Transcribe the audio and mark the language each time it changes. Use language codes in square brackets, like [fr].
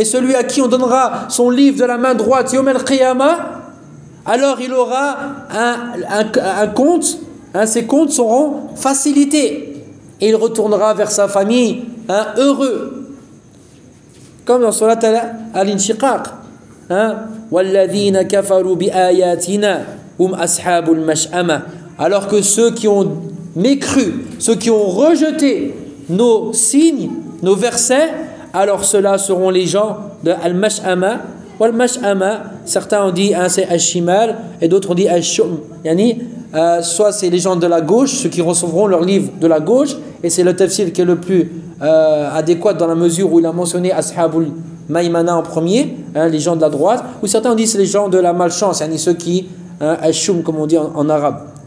[fr] Et celui à qui on donnera son livre de la main droite, [ar] يوم القيامة, [fr] alors il aura un compte, hein, ses comptes seront facilités. Et il retournera vers sa famille, hein, heureux. Comme dans Surat Al-Inshiqaq. Hein? [ar] والذين كفروا بآياتنا هم أصحاب المشأمة. [fr] Alors que ceux qui ont mécru, ceux qui ont rejeté nos signes, nos versets, alors ceux-là seront les gens de Al-Mash'ama. Ou Al-Mash'ama, certains ont dit hein, c'est Al-Shimal et d'autres ont dit Al-Shum. Yani, soit c'est les gens de la gauche, ceux qui recevront leur livre de la gauche, et c'est le tafsir qui est le plus adéquat dans la mesure où il a mentionné Ashabul Maïmana en premier, hein, les gens de la droite, ou certains disent les gens de la malchance, yani ceux qui, Al-Shum comme on dit en arabe.